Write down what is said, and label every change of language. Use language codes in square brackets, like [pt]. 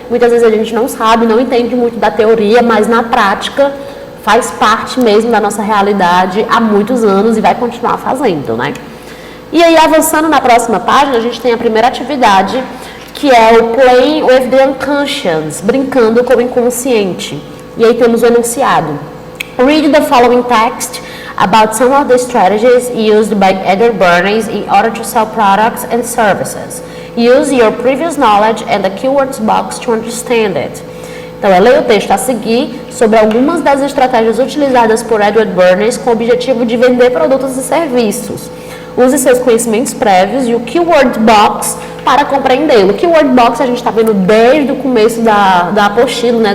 [pt] Muitas vezes a gente não sabe, não entende muito da teoria, mas na prática faz parte mesmo da nossa realidade há muitos anos e vai continuar fazendo, né? E aí, avançando na próxima página, a gente tem a primeira atividade, que é o [en] Playing with the Unconscious, [pt] brincando com o inconsciente. E aí temos o enunciado. [en] Read the following text about some of the strategies used by Edgar Bernays in order to sell products and services. Use your previous knowledge and the keywords box to understand it. [pt] Então, eu leio o texto a seguir sobre algumas das estratégias utilizadas por Edward Bernays com o objetivo de vender produtos e serviços. Use seus conhecimentos prévios e o keyword box para compreendê-lo. O keyword box a gente está vendo desde o começo da apostila, né?